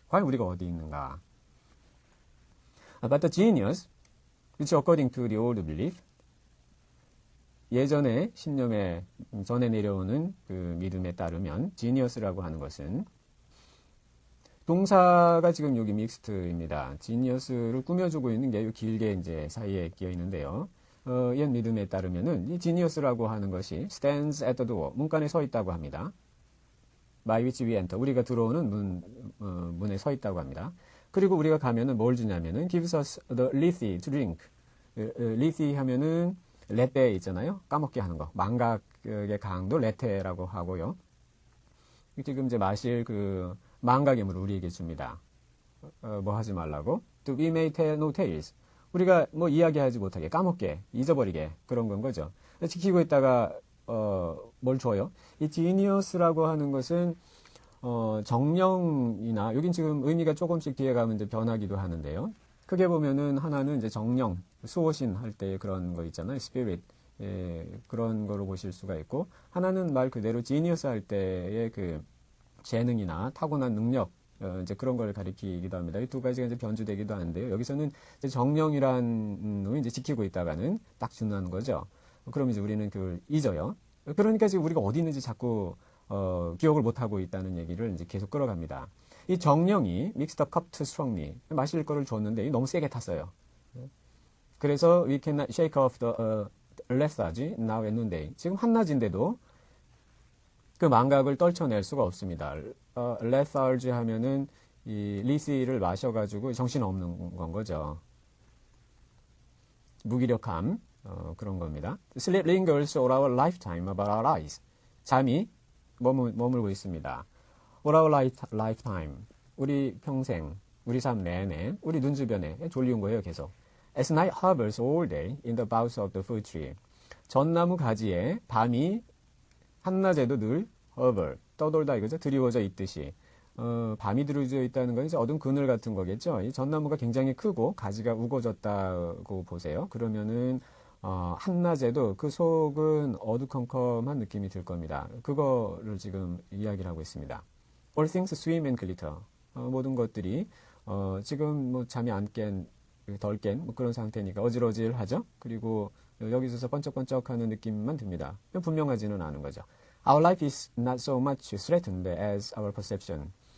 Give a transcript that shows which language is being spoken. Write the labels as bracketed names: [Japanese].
[Korean] 과연 우리가 어디 있는가? [English] But the genius, which according to the old belief, [Korean] 예전에 신념에 전해 내려오는 그 믿음에 따르면 genius라고 하는 것은 동사가 지금 여기 믹스트입니다. genius를 꾸며주고 있는 게 길게 이제 사이에 끼어 있는데요. 옛 믿음에 따르면은 이 genius라고 하는 것이 [English] stands at the door, [Korean] 문간에 서 있다고 합니다. [English] by which we enter, [Korean] 우리가 들어오는 문에 서 있다고 합니다. 그리고 우리가 가면은 뭘 주냐면은 [English] gives us the lethe to drink. [Korean] lethe 하면은 레테 있잖아요. 까먹게 하는 거. 망각의 강도 레테라고 하고요. 지금 이제 마실 그 망각의 물을 우리에게 줍니다. 뭐 하지 말라고? [English] To be may tell no tales. [Korean] 우리가 뭐 이야기하지 못하게, 까먹게, 잊어버리게 그런 건 거죠. 지키고 있다가 뭘 줘요? 이 genius라고 하는 것은 정령이나 여긴 지금 의미가 조금씩 뒤에 가면 이제 변하기도 하는데요. 크게 보면은 하나는 이제 정령, 수호신 할 때 그런 거 있잖아요. [English] spirit. [Korean] 그런 거로 보실 수가 있고 하나는 말 그대로 genius 할 때의 그 재능이나 타고난 능력 이제 그런 걸 가리키기도 합니다. 이 두 가지가 이제 변주되기도 하는데요. 여기서는 이제 정령이라는 놈이 이제 지키고 있다가는 딱 준하는 거죠. 그럼 이제 우리는 그걸 잊어요. 그러니까 지금 우리가 어디 있는지 자꾸 기억을 못 하고 있다는 얘기를 이제 계속 끌어갑니다. 이 정령이 [English] mixed up cup too strongly [Korean] 마실 거를 줬는데 너무 세게 탔어요. 그래서 [English] we cannot shake off the lethargy now at noonday. [Korean] 지금 한낮인데도 그 망각을 떨쳐낼 수가 없습니다. lethargy 하면은 이 리시를 마셔가지고 정신 없는 건 거죠. 무기력함 그런 겁니다. [English] Sleep lingers all our lifetime about our eyes. [Korean] 잠이 머물고 있습니다. [English] All our lifetime. [Korean] 우리 평생, 우리 삶 내내, 우리 눈 주변에 졸리운 거예요, 계속. [English] As night hovers all day in the boughs of the fruit tree. [Korean] 전나무 가지에 밤이 한낮에도 늘 hover, 떠돌다 이거죠. 드리워져 있듯이. 밤이 들어져 있다는 건 이제 어두운 그늘 같은 거겠죠. 이 전나무가 굉장히 크고 가지가 우거졌다고 보세요. 그러면은 한낮에도 그 속은 어두컴컴한 느낌이 들 겁니다. 그거를 지금 이야기를 하고 있습니다. [English] All things swim and glitter. [Korean] 모든 것들이 지금 뭐 잠이 안 깬, 덜 깬 뭐 그런 상태니까 어질어질하죠. 그리고 여기 있어서 번쩍번쩍하는 느낌만 듭니다. 분명하지는 않은 거죠. [English] Our life is not so much threatened as our perception.